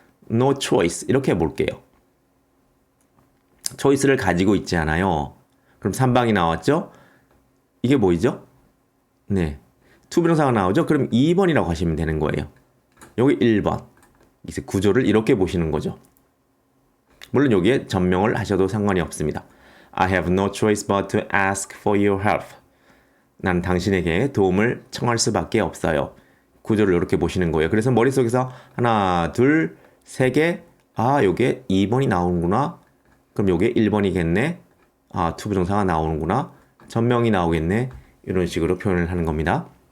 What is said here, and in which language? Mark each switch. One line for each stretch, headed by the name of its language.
English: No choice
Korean: 이렇게 해볼게요. choice를 가지고 있지 않아요. 그럼 3방이 나왔죠? 이게 뭐이죠? 네. 투부정사가 나오죠? 그럼 2번이라고 하시면 되는 거예요. 여기 1번. 이제 구조를 이렇게 보시는 거죠. 물론 여기에 전명을 하셔도 상관이 없습니다.
English: I have no choice but to ask for your help.
Korean: 난 당신에게 도움을 청할 수밖에 없어요. 구조를 이렇게 보시는 거예요. 그래서 머릿속에서 하나, 둘, 세 개. 요게 2번이 나오는구나. 그럼 요게 1번이겠네. 투부정사가 나오는구나. 전명이 나오겠네. 이런 식으로 표현을 하는 겁니다.